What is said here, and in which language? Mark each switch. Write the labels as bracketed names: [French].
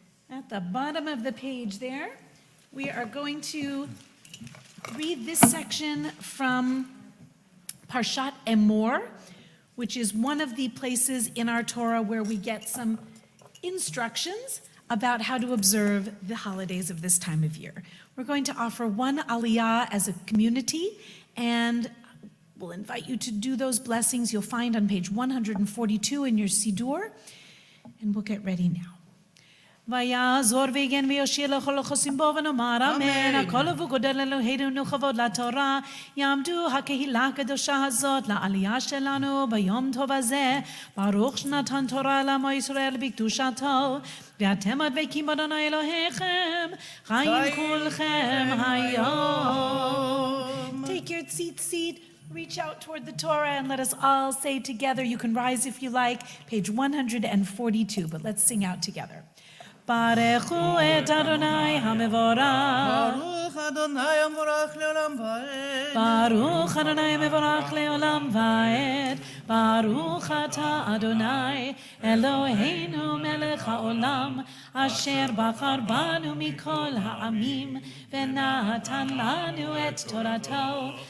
[English] At the bottom of the page there, we are going to read this section from Parshat Emor, which is one of the places in our Torah where we get some instructions about how to observe the holidays of this time of year. We're going to offer one aliyah as a community, and we'll invite you to do those blessings you'll find on page 142 in your Siddur, and we'll get ready now. [Hebrew] ויעזור ויגן ויושיע לכל החוסים בו ונאמר אמן. הכל וגודל אלוהינו כבוד לתורה. יעמדו הקהילה הקדושה הזאת לעלייה שלנו ביום טוב הזה. ברוך שנתן תורה לעמו ישראל בקדושתו. ואתם הדבקים באדוני אלוהיכם. חיים כולכם היום. [English] Take your seat. Reach out toward the Torah and let us all say together. You can rise if you like. Page 142, but let's sing out together. [Hebrew] ברכו את אדוני המבורך. ברוך אדוני המבורך לעולם ועד. ברוך אדוני המבורך לעולם ועד. ברוך אתה אדוני אלוהינו מלך העולם אשר בחר בנו מכל העמים ונתן לנו את תורתו.